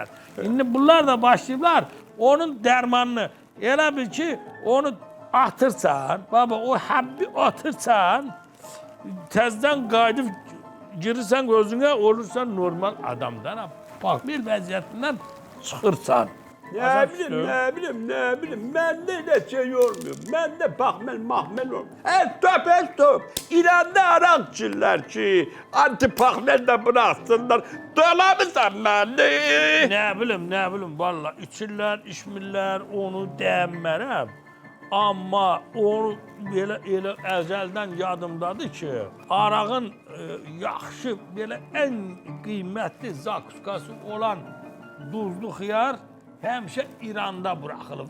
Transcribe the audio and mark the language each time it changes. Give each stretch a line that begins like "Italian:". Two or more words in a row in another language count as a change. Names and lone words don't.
Azerbaijani: İndi bunlar da başlayıblar onun dərmanını. Elə bil ki onu atırsan, baba o həbbi atırsan, təzdən qayıdıb girirsən özünə olursan normal adamdan. Pahmel vəziyyətindən çıxırsan.
Turkish: Ne bileyim. Bende de şey olmuyor. Bende pahmel mahmel olmuyor.
English: Stop.
Turkish: İran'da Arakçılar ki anti-pahmel de bıraksınlar. Dolamısan bende. Ne bileyim valla
Azerbaijani: içirlər, içmirlər, onu deyənmərəm. Amma onu belə elə əzəldən yadımdadır ki, arağın yaxşı, belə ən qiymətli zakuskası olan duzlu xiyar həmişə İranda buraxılıb.